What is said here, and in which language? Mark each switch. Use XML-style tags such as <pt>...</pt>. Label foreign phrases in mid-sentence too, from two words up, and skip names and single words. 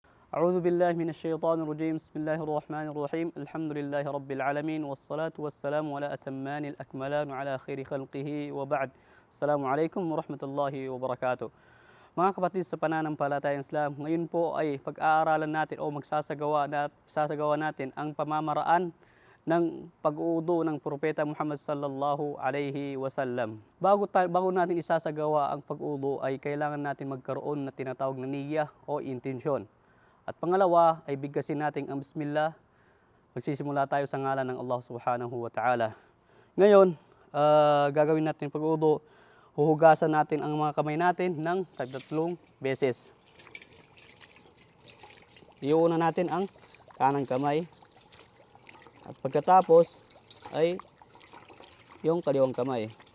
<ar>أعوذ بالله من الشيطان الرجيم بسم الله الرحمن الرحيم الحمد لله رب العالمين والصلاة والسلام على أتمان الأكملان على خير خلقه وبعد السلام عليكم ورحمة الله وبركاته.</ar> <tl>Mga kapatid sa pananampalatayang Islam, ngayon po ay pag-aaralan natin o magsasagawa natin ang pamamaraan ng pag-uudo ng Propeta Muhammad</tl> <ar>صلى الله عليه وسلم.</ar> <tl>Bago natin isasagawa ang pag-uudo ay kailangan natin magkaroon na tinatawag na niyya o intensyon. At pangalawa ay bigkasin natin ang Bismillah. Magsisimula tayo sa ngalan ng Allah</tl> <ar>سبحانه وتعالى.</ar> <tl>Ngayon, gagawin natin pag-uudo. Huhugasan natin ang mga kamay natin ng 3 beses. Iuuna natin ang kanang kamay. At pagkatapos ay yung kaliwang kamay.</tl>